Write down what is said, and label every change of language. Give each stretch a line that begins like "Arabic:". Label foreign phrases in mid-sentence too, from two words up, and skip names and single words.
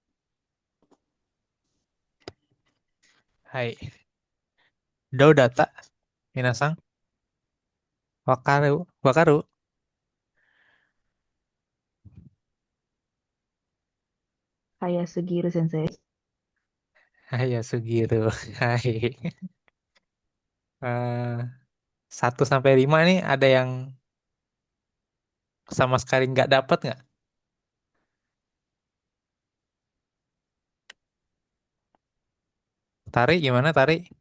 Japanese: はい。どうだった？皆さん、わかる？
Indonesian: Kaya Sugiru Sensei. はい、ya segitu. Hai. Eh, 1 sampai 5 nih ada yang sama sekali nggak dapat nggak? Tarik gimana Tarik?